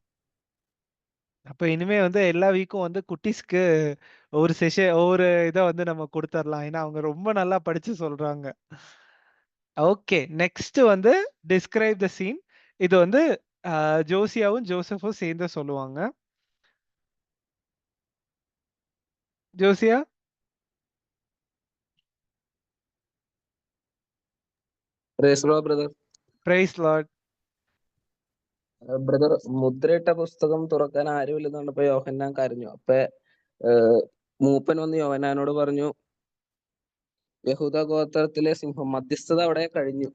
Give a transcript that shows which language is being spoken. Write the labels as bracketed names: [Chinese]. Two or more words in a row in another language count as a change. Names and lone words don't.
[Tamil] அப்ப இனிமே வந்து எல்லா வீக்கும் வந்து குட்டீஸ்க்கு ஒவ்வொரு இதை வந்து நம்ம கொடுத்துடலாம். ஏன்னா அவங்க ரொம்ப நல்லா படிச்சு சொல்றாங்க. [English] okay, next வந்து describe the scene. [Tamil] இது வந்து ஜோசியாவும் ஜோசஃபும் சேர்ந்து சொல்லுவாங்க. ஜோசியா. [Malayalam] ബ്രദർ. [English] Praise Lord. [Malayalam] ബ്രദർ, മുദ്രയിട്ട പുസ്തകം തുറക്കാൻ ആരുമില്ലെന്ന് കണ്ടപ്പോ യോഹന്നാൻ കരഞ്ഞു. അപ്പൊ മൂപ്പൻ വന്ന് യോഹന്നാനോട് പറഞ്ഞു, യഹൂദ ഗോത്രത്തിലെ സിംഹം, മധ്യസ്ഥത അവിടെ കഴിഞ്ഞു.